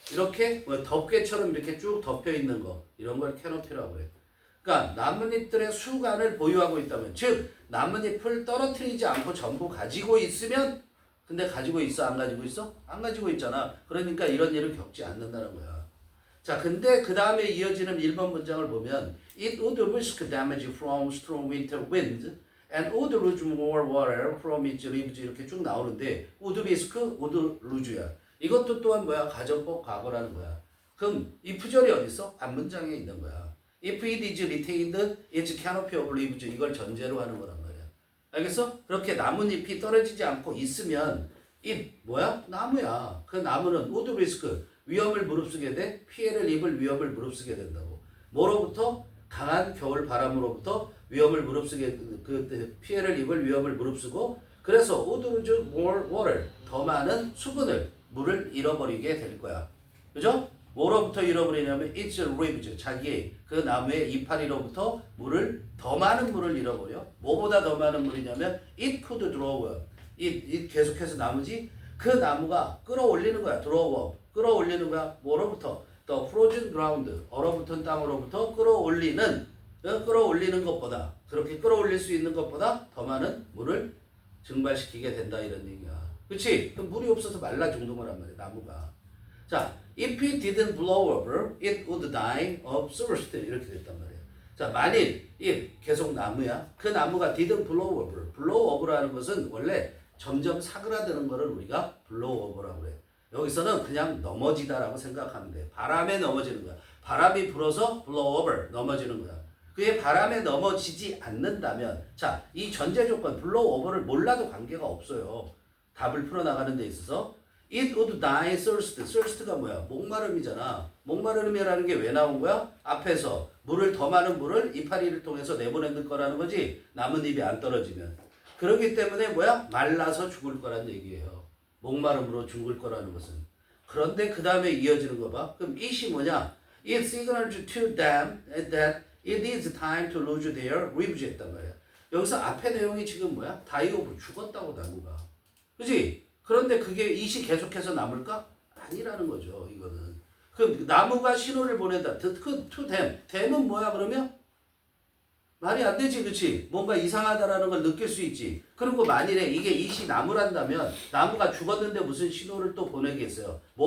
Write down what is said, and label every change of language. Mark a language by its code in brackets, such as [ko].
[ko] 이렇게 덮개처럼 이렇게 쭉 덮여 있는 거 이런 걸 캐노피라고 그래. 그러니까 나뭇잎들의 수관을 보유하고 있다면 즉 나뭇잎을 떨어뜨리지 않고 전부 가지고 있으면 근데 가지고 있어? 안 가지고 있어? 안 가지고 있잖아. 그러니까 이런 일을 겪지 않는다는 거야. 자, 근데 그 다음에 이어지는 1번 문장을 보면 [en] It would risk damage from strong winter winds and would lose more water from its leaves [ko] 이렇게 쭉 나오는데 [en] would risk, would lose야. [ko] 이것도 또한 뭐야? 가정법 과거라는 거야. 그럼 if절이 어디 있어? 앞문장에 있는 거야. [en] If it is retained its canopy of leaves [ko] 이걸 전제로 하는 거란 말이야. 알겠어? 그렇게 나뭇잎이 떨어지지 않고 있으면 이 뭐야? 나무야. 그 나무는 [en] would risk [ko] 위험을 무릅쓰게 돼. 피해를 입을 위험을 무릅쓰게 된다고. 뭐로부터? 강한 겨울 바람으로부터 위험을 무릅쓰게 그 피해를 입을 위험을 무릅쓰고 그래서 [en] would lose more water [ko] 더 많은 수분을 물을 잃어버리게 될 거야. 그죠? 뭐로부터 잃어버리냐면 [en] its leaves [ko] 자기의 그 나무의 이파리로부터 더 많은 물을 잃어버려. 뭐보다 더 많은 물이냐면 [en] it could draw it [ko] 계속해서 나무지 그 나무가 끌어올리는 거야. draw 끌어올리는 거야. 뭐로부터? [en] the frozen ground [ko] 얼어붙은 땅으로부터 끌어올리는 것보다 그렇게 끌어올릴 수 있는 것보다 더 많은 물을 증발시키게 된다 이런 얘기야. 그렇지? 그럼 물이 없어서 말라 죽는 거란 말이야. 나무가. [en] 자, if it didn't blow over, it would die of thirst [ko] 이렇게 됐단 말이야. 자, 만일 계속 나무야. 그 나무가 [en] didn't blow over. [ko] blow over라는 것은 원래 점점 사그라드는 거를 우리가 blow over라고 그래. 여기서는 그냥 넘어지다라고 생각하면 돼. 바람에 넘어지는 거야. 바람이 불어서 [en] blow over [ko] 넘어지는 거야. 그게 바람에 넘어지지 않는다면 자, 이 전제 조건 blow over를 몰라도 관계가 없어요. 답을 풀어나가는 데 있어서 [en] It would die thirst. [ko] thirst가 뭐야? 목마름이잖아. 목마름이라는 게 왜 나온 거야? 앞에서 더 많은 물을 이파리를 통해서 내보낼 거라는 거지. 나뭇잎이 안 떨어지면. 그렇기 때문에 뭐야? 말라서 죽을 거란 얘기예요. 목마름으로 죽을 거라는 것은. 그런데 그 다음에 이어지는 거 봐. 그럼 it이 뭐냐? [en] It signals to them that it is time to lose their lives [ko] 했단 말이야. 여기서 앞에 내용이 지금 뭐야? [en] die of [ko] 죽었다고 나무가. 그지? 그런데 그게 it이 계속해서 남을까? 아니라는 거죠. 이거는. 그럼 나무가 신호를 보낸다. [en] to them. [ko] them은 뭐야 그러면? 말이 안 되지. 그치? 뭔가 이상하다라는 걸 느낄 수 있지. 그리고 만일에 이게 it이 나무란다면 나무가 죽었는데 무슨 신호를 또 보내겠어요?